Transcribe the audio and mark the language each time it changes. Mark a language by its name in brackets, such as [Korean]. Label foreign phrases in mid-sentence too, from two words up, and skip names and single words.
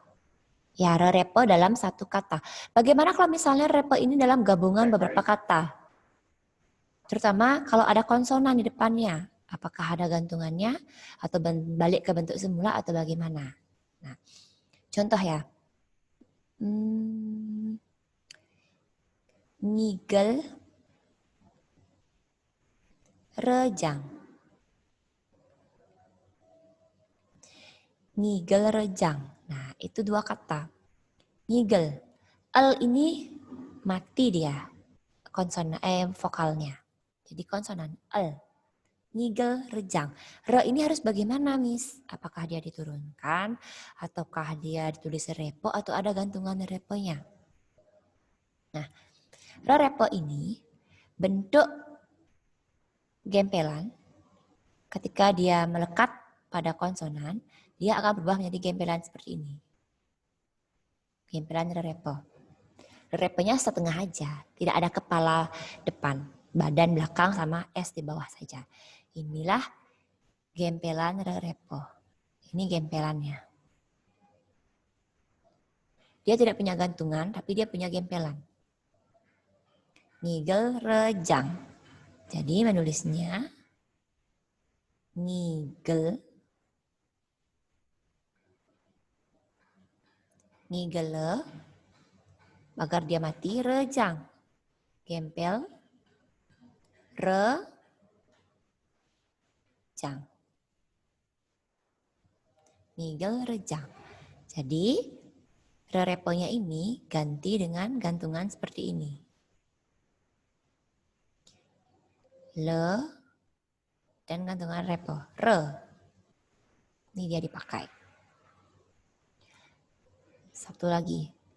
[Indonesian] Ya, repo dalam satu kata. Bagaimana kalau misalnya repo ini dalam gabungan beberapa kata? Terutama kalau ada konsonan di depannya. Apakah ada gantungannya atau balik ke bentuk semula atau bagaimana? Nah, contoh ya. [Balinese] Ngigel, rejang. Ngigel, rejang. [Indonesian] Nah, itu dua kata. Ngigel. L ini mati dia. Konsonan vokalnya. Jadi konsonan L. [Balinese] Ngigel, rejang. [Indonesian] Re ini harus bagaimana, Miss? Apakah dia diturunkan ataukah dia ditulis repo atau ada gantungan reponya? Nah, repo ini bentuk gempelan ketika dia melekat pada konsonan, dia akan berubah menjadi gempelan seperti ini. Gempelan repo. Reponya setengah aja, tidak ada kepala depan, badan belakang sama S di bawah saja. Inilah gempelan repo. Ini gempelannya. Dia tidak punya gantungan, tapi dia punya gempelan. [Balinese] Ngigel, rejang. [Indonesian] Jadi menulisnya ngigel, ngigele, agar dia mati, rejang. Gempel, rejang. [Balinese] Ngigel, rejang. [Indonesian] Jadi, reponya ini ganti dengan gantungan seperti ini. Le, dan gantungan repo. Re. Ini dia dipakai. Satu lagi.